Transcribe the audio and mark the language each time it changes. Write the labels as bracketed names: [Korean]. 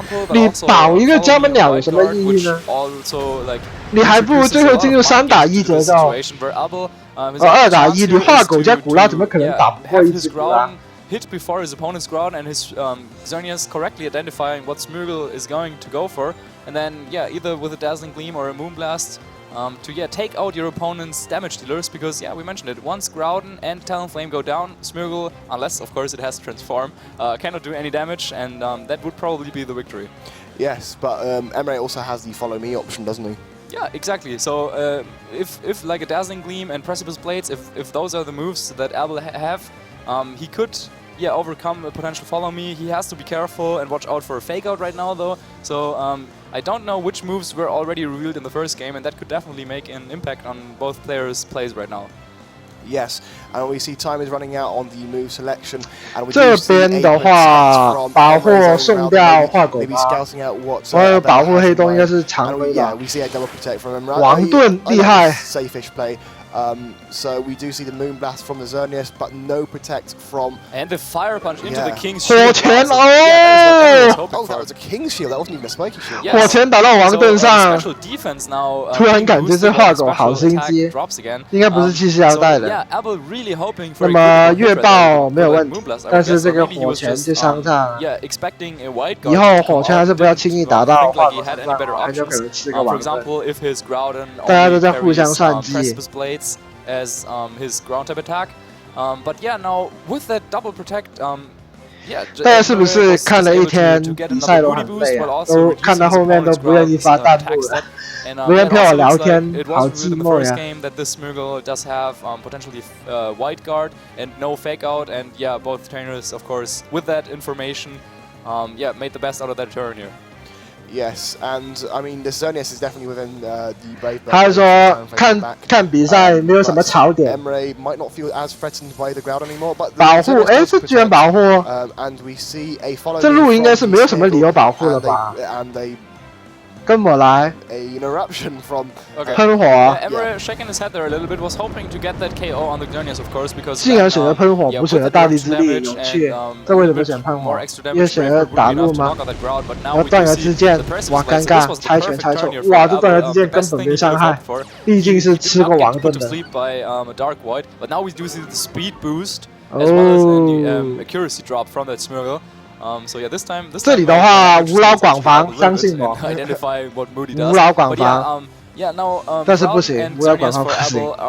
[Chinese] 你保一个加门鸟有什么意义呢？你还不如最后进入3打1节奏。 2打1，你画狗加古拉怎么可能打不过一只古拉？ [English] Hit before his opponent's Groudon and his Xerneas correctly identifying what Smeargle is going to go for, and then yeah, either with a Dazzling Gleam or a Moonblast. To take out your opponent's damage dealers, because yeah, we mentioned it, once Groudon and Talonflame go down, Smeargle, unless of course it has Transform, cannot do any damage, and that would probably be the victory. Yes, but Emre also has the follow me option, doesn't he? Yeah, exactly. So if like a Dazzling Gleam and Precipice Blades, if those are the moves that Abel have, he could overcome a potential follow me. He has to be careful and watch out for a fake out right now though. So I don't know which moves were already revealed in the first game, and that could definitely make an impact on both players' plays right now. Yes, and we see time is running out on the move selection. And we [Chinese] 这边的话，保护送掉画狗吧，我有保护黑洞应该是常规吧。王盾厉害。 [English] Safe-ish play. So we do see the Moonblast from the Xerneas, but no protect from... And the Fire Punch into the King's Shield. [Chinese] 火拳哦！ [English] Oh, that was a King's Shield. That wasn't even a Spiky Shield. [Chinese] 火拳打到王盾上， [English] now, [Chinese] 突然感觉这画狗好心机，应该不是气息腰带的。那么月爆没有问题，但是这个火拳就伤他。以后火拳还是不要轻易打到画狗身上，很有可能吃个王盾。大家都在互相算计。 [English] as his ground type attack, but yeah, now with that double protect, yeah. [Chinese] 大家是不是看了一天比赛都很累啊？都看到后面都不愿意发弹幕了，不愿陪我聊天，好寂寞呀。 [English] That this Smeargle does have potentially white guard and no fake out, and yeah, both trainers, of course, with that information, yeah, made the best out of that turn here. Yes, and I mean the Xerneas is definitely within the Brave. [Chinese] 他说看比赛没有什么槽点。 [English] Emre might not feel as threatened by the ground anymore, but [Chinese] 保护，哎，这居然保护。 [English] And we see a follow. [Chinese] 这路应该是没有什么理由保护了吧？ [English] And they [Chinese] 跟我来。 [English] An eruption from [Chinese] 喷火。 [English] Emre shaking his head there a little bit, was hoping to get that KO on the Xerneas, of course, because [Chinese] 竟然选择喷火，不选择大地之力，有趣。这为什么选喷火？因为选择打路吗？然后断崖之剑，哇，尴尬，猜拳猜错，哇，这断崖之剑根本没伤害，毕竟是吃过王盾的。 [English] But now we do see the speed boost as well as the accuracy drop from that Smeargle. So yeah, this time [Chinese] 这里的话无脑广防，相信我。无脑广防。 [English] Yeah, now, [Chinese] 但是不行，无脑广防不行。